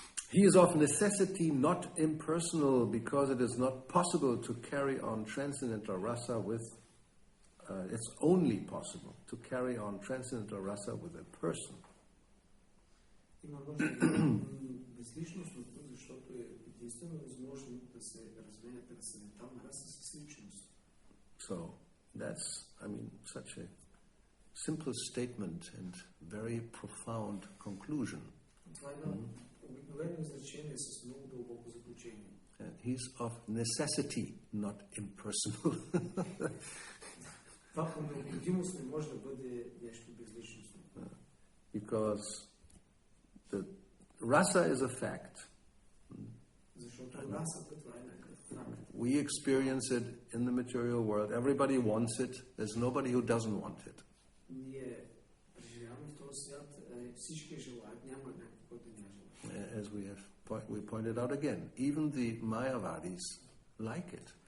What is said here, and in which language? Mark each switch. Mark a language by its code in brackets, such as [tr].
[en] He is of necessity not impersonal because it is not possible to carry on transcendental rasa with it's only possible to carry on transcendental rasa with a person. [bg] Има нужда да безличностно, защото е единствено възможно да се разменя трансцендентална раса с личност. [en] So that's, such a simple statement and very profound conclusion. [bg] Това е едно обикновено изречение с много дълбоко заключение. [en] He's of necessity, not impersonal. [bg] Това по необходимост не може да бъде нещо безличностно. [en] Because the rasa is a fact. [bg] Защото расата, това е някакъв факт. [en] We experience it in the material world. Everybody wants it. There's nobody who doesn't want it. [bg] Ние преживяваме в този свят, всички желаят, няма някой, който не желая. [en] As we pointed out again, even the Mayavadis like it.